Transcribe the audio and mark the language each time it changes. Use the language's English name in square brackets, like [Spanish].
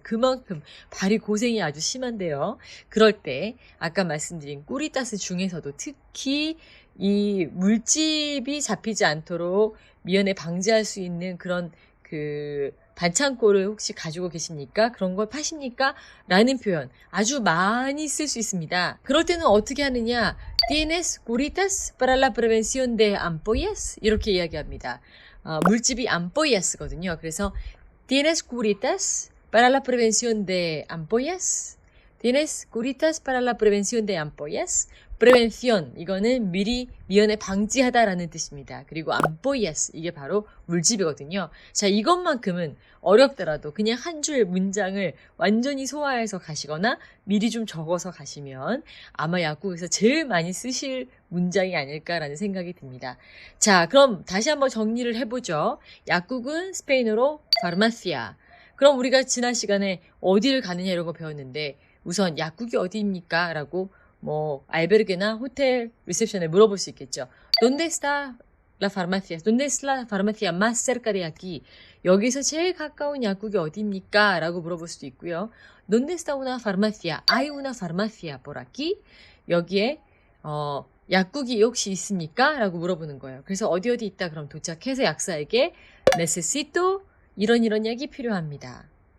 [Korean] 그만큼 발이 고생이 아주 심한데요. 그럴 때 아까 말씀드린 꾸리따스 중에서도 특히 이 물집이 잡히지 않도록 미연에 방지할 수 있는 그런 반창고를 혹시 가지고 계십니까? 그런 걸 파십니까? 라는 표현 아주 많이 쓸 수 있습니다. 그럴 때는 어떻게 하느냐? [Spanish] ¿Tienes curitas para la prevención de ampollas? [Korean] 이렇게 이야기합니다. 물집이 ampollas거든요. 그래서 [Spanish] ¿Tienes curitas para la prevención de ampollas? ¿Tienes curitas para la prevención de ampollas? [Korean] prevención 이거는 미연에 방지하다라는 뜻입니다. 그리고 ampollas 이게 바로 물집이거든요. 자, 이것만큼은 어렵더라도 그냥 한 줄 문장을 완전히 소화해서 가시거나 미리 좀 적어서 가시면 아마 약국에서 제일 많이 쓰실 문장이 아닐까라는 생각이 듭니다. 자, 그럼 다시 한번 정리를 해보죠. 약국은 스페인어로 farmacia. 그럼 우리가 지난 시간에 어디를 가느냐 이런 거 배웠는데 우선 약국이 어디입니까? 라고 알베르게나 호텔 리셉션에 물어볼 수 있겠죠. [Spanish] ¿Dónde está la farmacia? ¿Dónde es la farmacia más cerca de aquí? [Korean] 여기서 제일 가까운 약국이 어디입니까? 라고 물어볼 수도 있고요. [Spanish] ¿Dónde está una farmacia? ¿Hay una farmacia por aquí? [Korean] 여기에 약국이 혹시 있습니까? 라고 물어보는 거예요. 그래서 어디 있다 그럼 도착해서 약사에게 necesito 이런 약이 필요합니다.